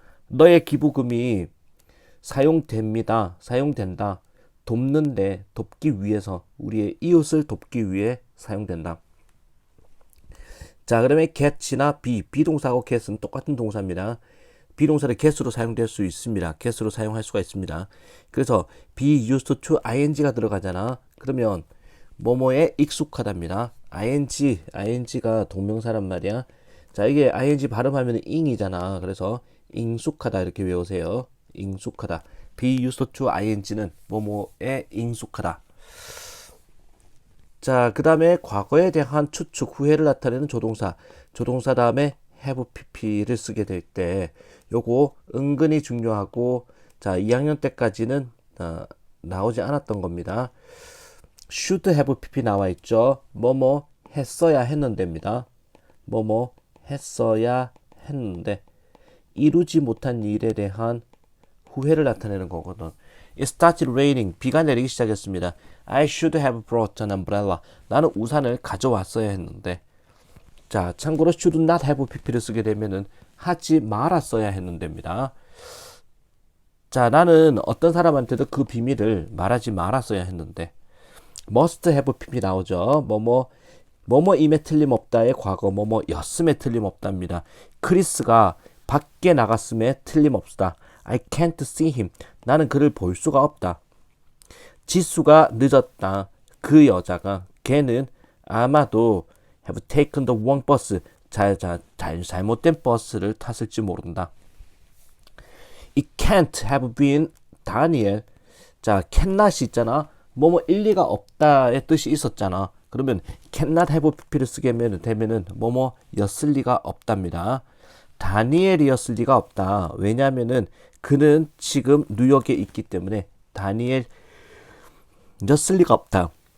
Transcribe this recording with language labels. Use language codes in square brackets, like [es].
[ko] 너의 기부금이 사용됩니다. 사용된다. 돕는데 돕기 위해서 우리의 이웃을 돕기 위해 사용된다. 자, 그러면 get이나 비동사하고 get은 똑같은 동사입니다. 비동사를 get으로 사용될 수 있습니다. get으로 사용할 수가 있습니다. 그래서 be used to ing가 들어가잖아. 그러면 뭐뭐에 익숙하답니다. ing가 동명사란 말이야. 자, 이게 ing 발음하면 ing이잖아. 그래서 익숙하다 이렇게 외우세요. 익숙하다. be used to ing는 뭐뭐에 익숙하다. 자, 그 다음에 과거에 대한 추측, 후회를 나타내는 조동사 다음에 have pp를 쓰게 될 때 요거 은근히 중요하고 자, 2학년 때까지는 나오지 않았던 겁니다. should have pp 나와 있죠. 뭐뭐 했어야 했는데입니다. 뭐뭐 했어야 했는데 이루지 못한 일에 대한 후회를 나타내는 거거든. [en] It started raining. [ko] 비가 내리기 시작했습니다. [en] I should have brought an umbrella. [ko] 나는 우산을 가져왔어야 했는데. 자, 참고로 should not have pp를 쓰게 되면은 하지 말았어야 했는데입니다. 자, 나는 어떤 사람한테도 그 비밀을 말하지 말았어야 했는데. must have pp 나오죠. 뭐뭐임에 틀림없다의 과거 뭐뭐였음에 틀림없답니다. 크리스가 밖에 나갔음에 틀림없다. [en] I can't see him. [ko] 나는 그를 볼 수가 없다. 지수가 늦었다. 그 여자가 걔는 아마도 [en] have taken the wrong bus. [ko] 잘못된 버스를 탔을지 모른다. [en] It can't have been Daniel. [ko] 자, cannot이 있잖아. 뭐뭐 일리가 없다의 뜻이 있었잖아. 그러면 cannot have pp를 쓰게 되면은 뭐뭐였을 리가 없답니다. 다니엘이었을 리가 없다. 왜냐면은 그는 지금 뉴욕에 있기 때문에 다니엘이었을 리가 없다.